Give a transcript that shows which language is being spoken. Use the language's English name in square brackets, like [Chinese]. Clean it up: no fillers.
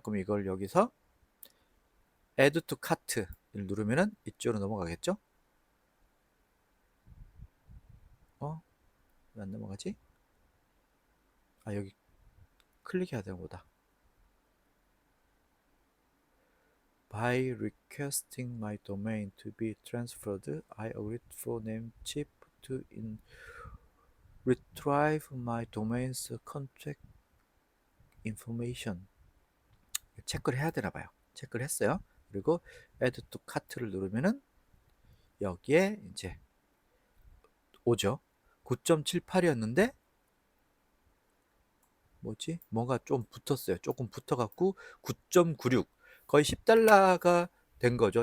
[Korean] 그럼 이걸 여기서 [English] add to cart [Korean] 를 누르면은 이쪽으로 넘어가겠죠. 왜 안 넘어가지? 여기 클릭해야 되는 거다. [English] By requesting my domain to be transferred, I agreed for Namecheap to retrieve my domain's contact information. [Korean] 체크를 해야 되나 봐요. 체크를 했어요. 그리고 [English] add to cart [Korean] 를 누르면은 여기에 이제 오죠. 9.78이었는데 뭐지? 뭔가 좀 붙었어요. 조금 붙어갖고 9.96 거의 10달러가 된 거죠.